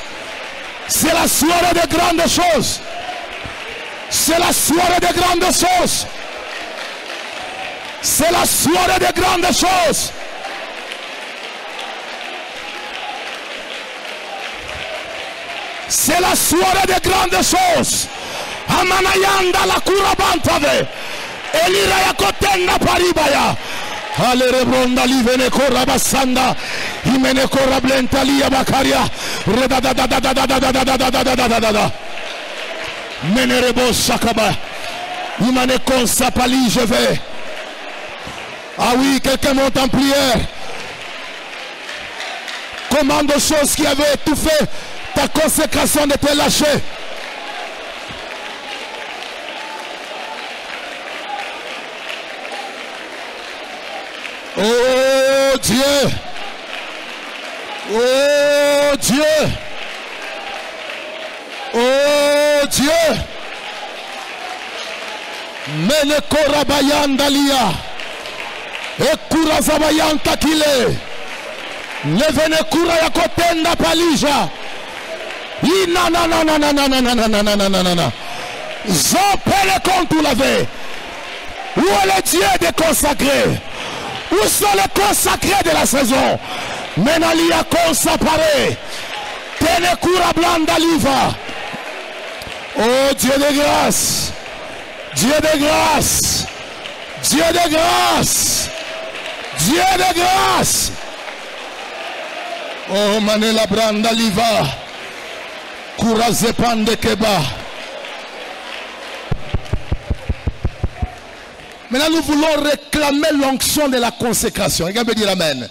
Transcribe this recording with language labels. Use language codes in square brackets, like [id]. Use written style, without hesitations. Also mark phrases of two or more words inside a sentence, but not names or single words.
[fr] C'est la soirée de grandes choses. C'est la soirée de grandes choses. C'est la soirée de grandes choses. C'est la soirée de grandes choses. Amanayanda la kurabantave. Elira ya kotenda paribaya. Ale rebronda livene korabasanda. Imene korablenta liya bakaria. Redadadadadadadadadadadadadadadadadada. Menerebo sakaba. Imane konsapali je vais. Ah oui, quelqu'un monte en prière. Commande aux choses qui avaient étouffé ta consécration de te lâcher. Oh Dieu, oh Dieu, oh Dieu, mene korabayandalia, ekurazabayanta kile, nevene kura ya kotenda palija, ina na na na na na na na na na na na na, zopele kontu lave, où est le Dieu de consacré? Où sont les consacrés de la saison? Menalia consapare. Tenekura blanda liva. Oh Dieu de grâce. Dieu de grâce. Dieu de grâce. Dieu de grâce. Oh Manela branda liva. Maintenant, nous voulons réclamer l'onction de la consécration. Quelqu'un peut dire amen.